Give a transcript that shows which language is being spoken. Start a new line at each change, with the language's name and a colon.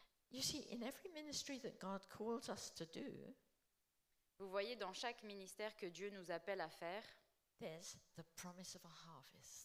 English: You see, in every ministry that God calls us to do,
French: Vous voyez, dans chaque ministère que Dieu nous appelle à faire,
English: there's the promise of a harvest.